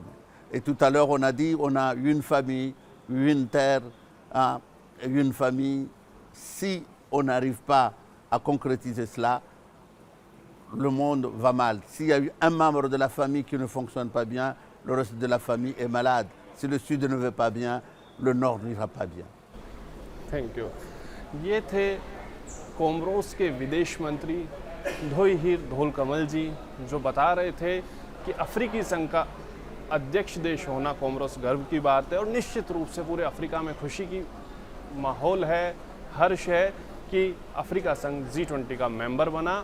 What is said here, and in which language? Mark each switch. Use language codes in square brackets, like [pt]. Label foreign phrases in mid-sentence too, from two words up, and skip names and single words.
[fr] Et tout à l'heure, on a dit, on a une famille, une terre, une famille. Si on n'arrive pas à concrétiser cela, le monde va mal. S'il y a eu un membre de la famille qui ne fonctionne pas bien, le reste de la famille est malade. Si le Sud ne va pas bien, le Nord n'ira pas bien. [en] Thank you. [hi] ये थे कोमरोस के विदेश मंत्री धोईहीर धोलकमल जी, जो बता रहे थे कि अफ्रीकी संघ का अध्यक्ष देश होना कोमरोस गर्व की बात है और निश्चित रूप से पूरे अफ्रीका में खुशी की माहौल है, हर्ष है कि अफ्रीका संघ G20 का मेंबर बना।